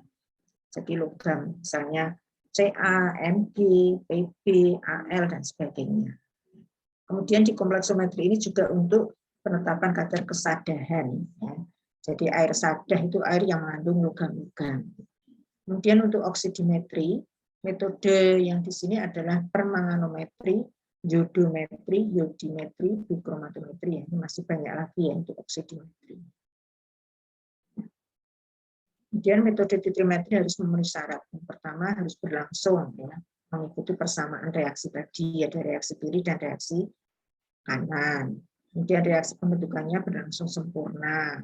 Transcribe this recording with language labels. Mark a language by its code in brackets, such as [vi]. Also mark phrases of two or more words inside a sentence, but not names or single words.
[id] Jadi logam misalnya Ca, Mg, Pb, Al dan sebagainya. Kemudian di kompleksometri ini juga untuk penetapan kadar kesadahan ya. Jadi air sadah itu air yang mengandung logam-logam. Kemudian untuk oksidimetri, metode yang di sini adalah permanganometri, iodometri, yodimetri, bichromatometri. Ini masih banyak lagi ya untuk oksidimetri. Kemudian metode titrimetri harus memenuhi syarat. Yang pertama harus berlangsung, ya, mengikuti persamaan reaksi tadi, ada reaksi kiri dan reaksi kanan. Kemudian reaksi pembentukannya berlangsung sempurna.